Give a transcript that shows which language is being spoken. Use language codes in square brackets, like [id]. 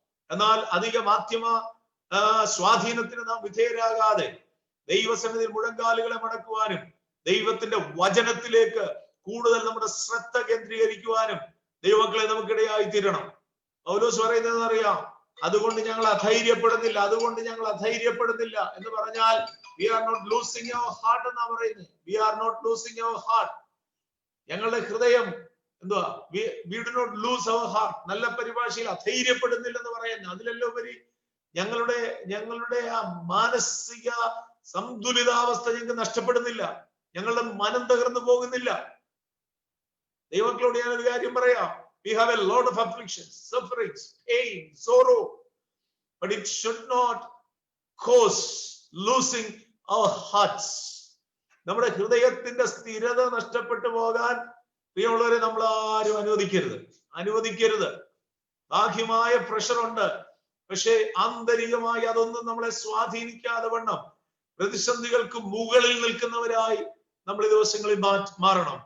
[ml] എന്നാൽ അധിക മാധ്യമ സ്വാധീനത്തിന് നാം വിധേയരാകാതെ ദൈവസന്നിധിയിൽ മുഴങ്കാലുകളെ മടക്കുവാനും ദൈവത്തിന്റെ വചനത്തിലേക്ക് കൂടുതൽ നമ്മുടെ ശ്രദ്ധ കേന്ദ്രീകരിക്കുവാനും ദൈവമക്കളെ നമുക്കിടയായി തീരണം. പൗലോസ് പറയുന്നത് അറിയാം, അതുകൊണ്ട് ഞങ്ങൾ അധൈര്യപ്പെടുന്നില്ല. അതുകൊണ്ട് ഞങ്ങൾ അധൈര്യപ്പെടുന്നില്ല എന്ന് പറഞ്ഞാൽ [en] we are not losing our heart [ml] എന്നാ പറയുന്നത്. [en] we are not losing our heart. [ml] ഞങ്ങളുടെ ഹൃദയം എന്തുവാ, [en] we do not lose our heart. [ml] നല്ല പരിഭാഷയിൽ അധൈര്യപ്പെടുന്നില്ലെന്ന് പറയുന്നത്. അതിലെല്ലാം ഉപരി ഞങ്ങളുടെ ആ മാനസിക സന്തുലിതാവസ്ഥ ഞങ്ങൾക്ക് നഷ്ടപ്പെടുന്നില്ല. ഞങ്ങളുടെ മനം തകർന്നു പോകുന്നില്ല. ദൈവമക്കളോട് ഞാനൊരു കാര്യം പറയാം. [en] We have a lot of afflictions, sufferings, pain, sorrow, but it should not cause losing our hearts. [ml] നമ്മുടെ ഹൃദയത്തിന്റെ സ്ഥിരത നഷ്ടപ്പെട്ടു പോകാൻ പ്രിയമുള്ളവരെ നമ്മൾ ആരും അനുവദിക്കരുത്. ബാഹ്യമായ പ്രഷർ ഉണ്ട്, പക്ഷേ ആന്തരികമായി അതൊന്നും നമ്മളെ സ്വാധീനിക്കാതെ വണ്ണം പ്രതിസന്ധികൾക്ക് മുകളിൽ നിൽക്കുന്നവരായി നമ്മൾ ഈ ദിവസങ്ങളിൽ മാറണം.